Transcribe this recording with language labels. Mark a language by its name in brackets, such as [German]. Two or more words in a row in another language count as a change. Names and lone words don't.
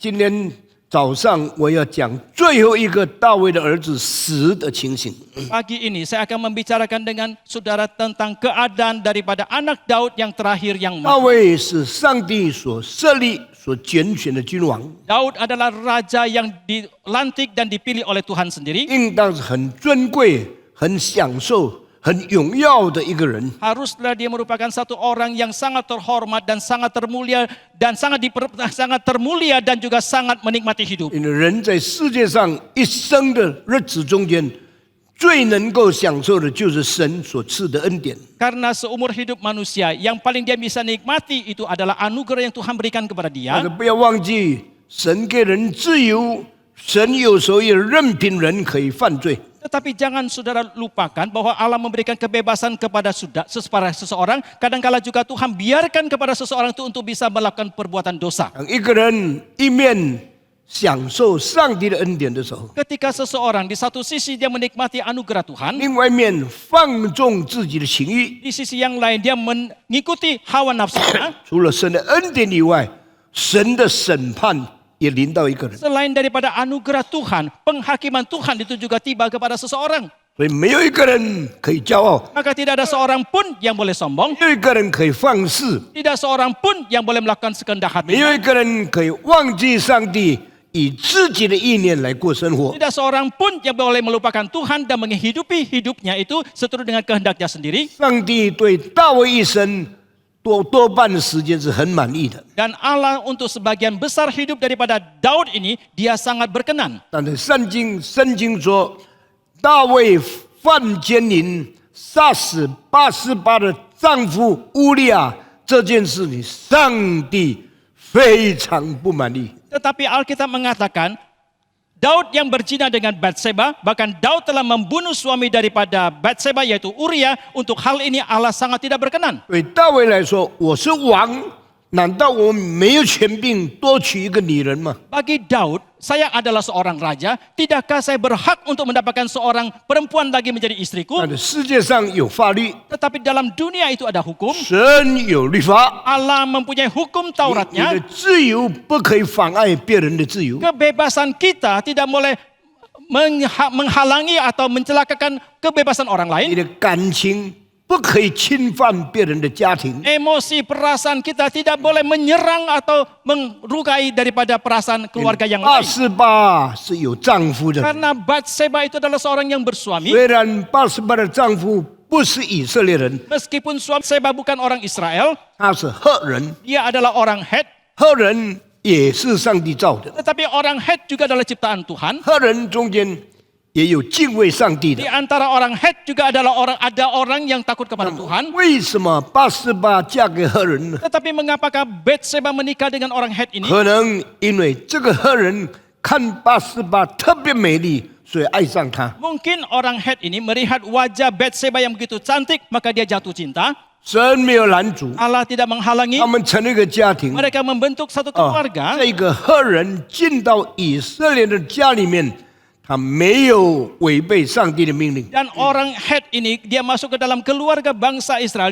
[Chinese] 今天早上我要讲最后一个大卫的儿子死的情形。 [Indonesian] Pagi ini saya akan membicarakan dengan saudara tentang keadaan daripada anak Daud yang terakhir yang [Chinese] 大 [Indonesian] mati. [Chinese] 卫是上帝所设立、所拣选的君王， [Indonesian] Daud adalah raja yang dilantik dan dipilih oleh Tuhan sendiri. [Chinese] 应当是很尊贵、很享受、很荣耀的一个人。 [Indonesian] Haruslah dia merupakan satu orang yang sangat terhormat dan sangat termulia dan juga sangat menikmati hidup. [Chinese] 因为人在世界上一生的日子中间，最能够享受的就是神所赐的恩典。 [Indonesian] Karena seumur hidup manusia yang paling dia bisa nikmati itu adalah anugerah yang Tuhan berikan kepada [Chinese] 但 [Indonesian] dia. [Chinese] 是不要忘记，神给人自由，神有时候也任凭人可以犯罪。 [Indonesian] Tetapi jangan saudara lupakan bahwa Allah memberikan kebebasan kepada seseorang. Kadangkala juga Tuhan biarkan kepada seseorang itu untuk bisa melakukan perbuatan dosa. [Chinese] 当一个人一面享受上帝的恩典的时候， [Indonesian] Ketika seseorang di satu sisi dia menikmati anugerah Tuhan, [Chinese] 另外一面放纵自己的情欲， [Indonesian] di sisi yang lain dia mengikuti hawa nafsunya. [Chinese] 除了神的恩典以外，神的审判也临到一个人。 [Indonesian] Selain daripada anugerah Tuhan, penghakiman Tuhan itu juga tiba kepada seseorang. [Chinese] 所以没有一个人可以骄傲， [Indonesian] Maka tidak ada seorang pun yang boleh sombong, [Chinese] 没有一个人可以放肆， [Indonesian] tidak seorang pun yang boleh melakukan sekehendak [Chinese] 没有 [Indonesian] hatinya, [Chinese] 一个人可以忘记上帝，以自己的意念来过生活。 [Indonesian] tidak seorang pun yang boleh melupakan Tuhan dan menghidupi hidupnya itu seturut dengan kehendaknya sendiri. [Chinese] 上帝对大卫一生多半的时间是很满意的， [Indonesian] Dan Allah untuk sebagian besar hidup daripada Daud ini, dia sangat berkenan. [Chinese] 但是圣经说，大卫犯奸淫，杀死88的丈夫乌利亚这件事情，上帝非常不满意。 [Indonesian] Tetapi Alkitab mengatakan, Daud yang berzina dengan Batseba, bahkan Daud telah membunuh suami daripada Batseba yaitu Uria. Untuk hal ini Allah sangat tidak berkenan. [Chinese] 对大卫来说，我是王，难道我没有权柄多娶一个女人吗？ [Indonesian] Bagi Daud, saya adalah seorang raja, tidakkah saya berhak untuk mendapatkan seorang perempuan lagi menjadi istriku? [Chinese] 但是世界上有法律， [Indonesian] Tetapi dalam dunia itu ada hukum. [Chinese] 神有律法， [Indonesian] Allah mempunyai [Chinese] 你 [Indonesian] hukum [Chinese] 的 [Indonesian] Tauratnya. [Chinese] 自由不可以妨碍别人的自由。 [Indonesian] Kebebasan kita tidak boleh menghalangi atau mencelakakan kebebasan orang [Chinese] 你 [Indonesian] lain. [Chinese] 的感情不可以侵犯别人的家庭。 [Indonesian] Emosi perasaan kita tidak boleh menyerang atau merugai daripada perasaan keluarga yang [Chinese] 八 [Indonesian] lain. [Chinese] 十八是有丈夫的， [Indonesian] Karena Batseba itu adalah seorang yang bersuami. [Chinese] 虽然88的丈夫不是以色列人， [Indonesian] Meskipun suami Batseba bukan orang Israel, [Chinese] 他是赫人， [Indonesian] dia adalah orang Het. [Chinese] 赫人也是上帝造的， [Indonesian] Tetapi orang Het juga adalah ciptaan Tuhan. [Chinese] 赫人中间也有敬畏上帝的 [Indonesian] Di。antara orang Het juga ada orang yang takut kepada Tuhan. [Chinese] 为什么88嫁给赫人呢？ [Indonesian] Tetapi mengapakah Batseba menikah dengan orang Het ini? [Chinese] 可能因为这个赫人看88特别美丽，所以爱上她。 [Indonesian] Mungkin orang Het ini melihat wajah Batseba yang begitu cantik, maka dia jatuh cinta. [Chinese] 神没有拦阻， [Indonesian] Allah tidak menghalangi. [Chinese] 他们成了一个家庭。 [Indonesian] Mereka membentuk satu 啊 keluarga. [Chinese] 这个赫人进到以色列的家里面，他没有违背上帝的命令。 [Indonesian] Dan orang Het ini, dia masuk ke dalam keluarga bangsa Israel.